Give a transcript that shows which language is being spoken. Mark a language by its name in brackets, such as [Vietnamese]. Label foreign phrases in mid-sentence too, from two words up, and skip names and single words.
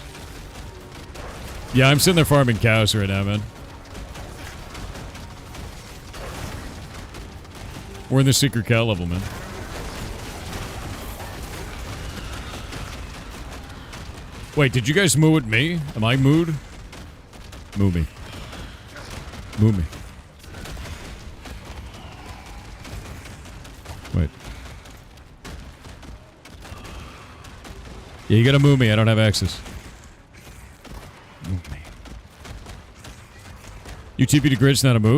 [English] Yeah, I'm sitting there farming cows right now, man. We're in the secret cow level, man. Wait, did you guys moo at me? Am I mooed? Moo me. Moo me. Wait. Yeah, you gotta moo me. I don't have access. Moo me. You TP to Grid's not a moo?